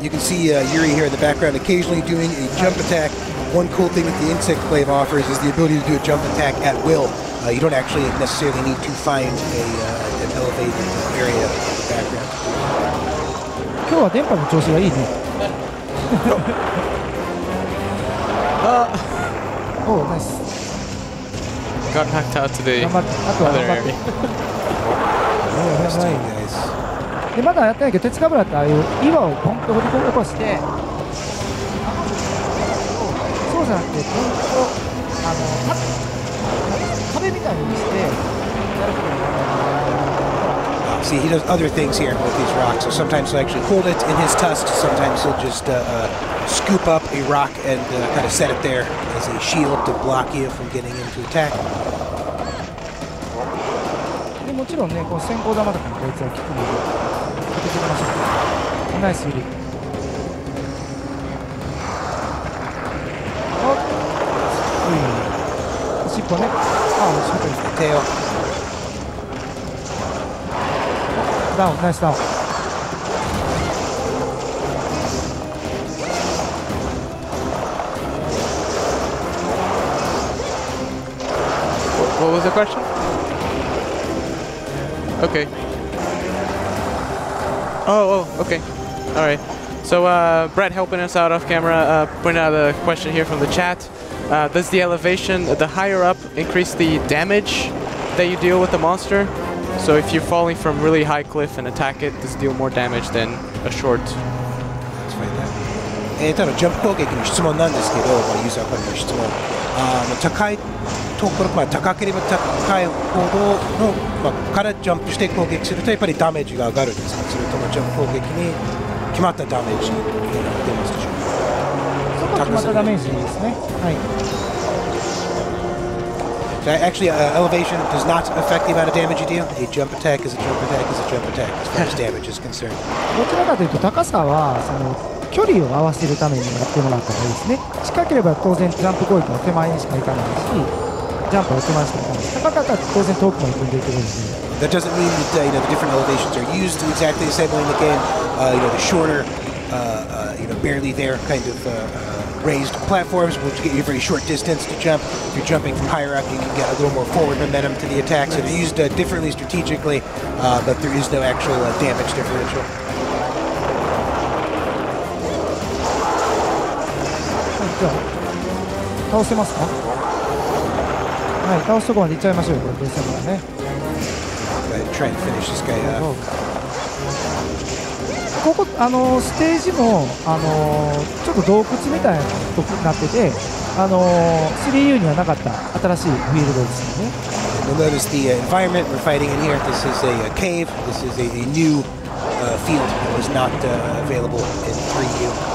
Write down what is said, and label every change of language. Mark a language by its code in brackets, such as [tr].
[en] You can see Yuri here in the background occasionally doing a jump attack. One cool thing that the insect glaive offers is the ability to do a jump attack at will. You don't actually necessarily need to find an elevated area in the background. [ja] 今日は電波の調子がいいね。おお、ナイス。 [en] Got knocked out to the [ja] 頑張って、あとは [en] other [ja] 頑張って。 [en] area. Nice. [ja] でまだやってないけど、鉄かぶらってああいう岩をポンと掘り起こして、そうじゃなくて、ポンと壁みたいにしてやることが [en] See, he does other things here with these rocks. So sometimes he'll actually hold it in his tusks. Sometimes he'll just scoop up a rock and kind of set it there as a shield to block you from getting into attack. [ja] でもちろんね、こう先行玉とかもこいつは効くので、当てていきましょう。ナイスユリ。尻尾ね。あ、尻尾ですね。 [en] Tail. [ja] ダウン、ナイスダウン。 [en] What was the question? Okay. Oh, okay. All right. So Brett helping us out off camera, pointing out a question here from the chat. Does the elevation, the higher up, increase the damage that you deal with the monster? So if you're falling from really high cliff and attack it, does it deal more damage than a short? Let's find that. [ja] ただジャンプ攻撃の質問なんですけど、ユーザーからの質問、高いところ、高ければ高いほどの、からジャンプして攻撃するとやっぱりダメージが上がるんですか、それともジャンプ攻撃に決まったダメージが出ますでしょうか。決まったダメージですね。はい。 [en] So actually, elevation does not affect the amount of damage you deal. A jump attack is a jump attack is a jump attack as far as damage is concerned. [ja] どちらかというと高さはその距離を合わせるためにやってもらった方がいいですね。近ければ当然ジャンプ攻撃の手前にしか行かないし、ジャンプは手前しか行かないし、高かったら当然遠くまで飛んでいけるので。 [en] That doesn't mean that the different elevations are used exactly the same way in the game. The shorter, barely there kind of raised platforms will get you a very short distance to jump. If you're jumping from higher up, you can get a little more forward momentum to the attack. So they're used differently strategically, but there is no actual damage differential. [ja] じゃあ倒せますか。はい、倒すとこまでいっちゃいましょうよ、これベースからね。 [en] Try and finish this guy off. [ja] ここステージもちょっと洞窟みたいになってて、3U にはなかった新しいフィールドですよね。 [en] You'll notice the environment we're fighting in here. This is a cave. This is a new field that was not available in 3U.